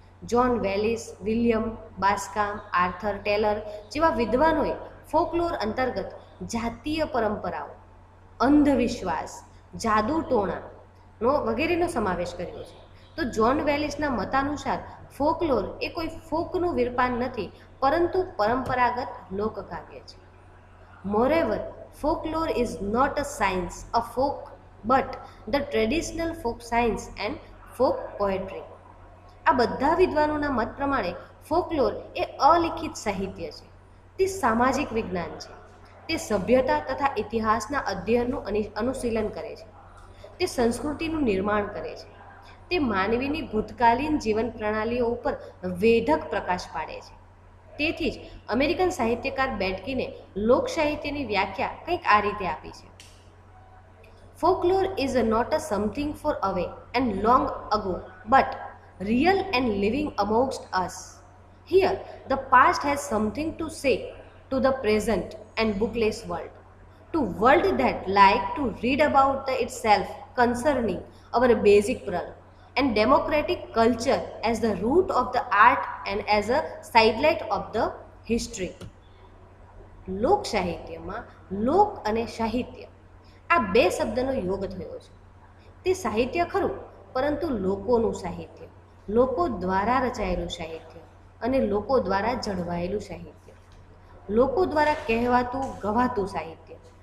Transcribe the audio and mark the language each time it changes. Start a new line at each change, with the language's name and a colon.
Gujarati: John વેલિસ, William બાસ્કામ, Arthur Taylor જેવા વિદ્વાનોએ ફોકલોર અંતર્ગત જાતીય પરંપરાઓ, અંધવિશ્વાસ, જાદુટોણાનો વગેરેનો સમાવેશ કર્યો છે. તો જ્હોન વેલિસના મતાનુસાર ફોકલોર એ કોઈ ફોકનું વિરપાન નથી, પરંતુ પરંપરાગત લોકકાવ્ય છે.
English: Moreover, folklore is not a science, a folk, but the traditional folk science and folk poetry.
Gujarati: આ બધા વિદ્વાનોના મત પ્રમાણે ફોકલોર એ અલિખિત સાહિત્ય છે. તે સામાજિક વિજ્ઞાન છે. તે સભ્યતા તથા ઇતિહાસના અધ્યયનનું અનુશીલન કરે છે. તે સંસ્કૃતિનું નિર્માણ કરે છે. તે માનવીની ભૂતકાલીન જીવન પ્રણાલીઓ ઉપર વેધક પ્રકાશ પાડે છે. તેથી જ અમેરિકન સાહિત્યકાર બેટકીને લોક સાહિત્યની વ્યાખ્યા કંઈક આ રીતે આપી છે.
English: Folklore is not a something far away and long ago, but real and living amongst us. Here, the past has something to say to the present and bookless world, to world that like to read about the itself concerning our basic world and democratic culture as the root of the art and as a sidelight of the history.
Gujarati: લોક સાહિત્યમાં લોક અને સાહિત્ય આ બે શબ્દનો યોગ થયો છે. તે સાહિત્ય ખરું, પરંતુ લોકોનું સાહિત્ય, લોકો દ્વારા રચાયેલું સાહિત્ય અને લોકો દ્વારા જળવાયેલું સાહિત્ય, લોકો દ્વારા કહેવાતું ગવાતું સાહિત્ય.